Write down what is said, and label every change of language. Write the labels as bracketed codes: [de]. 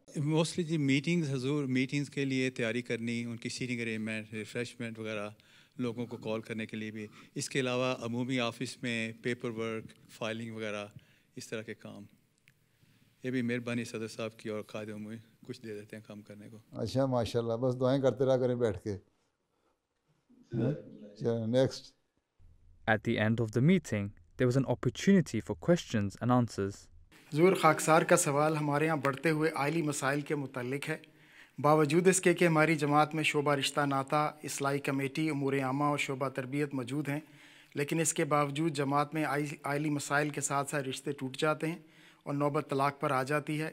[ur] Mostly جی meetings حضور, meetings کے لیے تیاری کرنی, ان کی سیٹنگ ارینجمنٹ, ریفریشمنٹ وغیرہ, لوگوں کو کال کرنے کے لیے بھی. اس کے علاوہ عمومی آفس میں پیپر ورک, فائلنگ وغیرہ, اس طرح کے کام. یہ بھی مہربانی صدر صاحب کی اور قائد عمومی کچھ دے دیتے ہیں کام کرنے کو. اچھا ماشاء اللہ, بس دعائیں کرتے رہا کریں بیٹھ کے. Next. [en] At the end of the meeting, there was an opportunity for questions and answers. [ur] حضور, خاکسار کا سوال ہمارے ہاں بڑھتے ہوئے آئلی مسائل کے متعلق ہے. باوجود اس کے کہ ہماری جماعت میں شعبہ رشتہ ناتا, اصلاحی کمیٹی, امور عامہ اور شعبہ تربیت موجود ہیں, لیکن اس کے باوجود جماعت میں آئلی مسائل کے ساتھ ساتھ رشتے ٹوٹ جاتے ہیں اور نوبت طلاق پر آ جاتی ہے.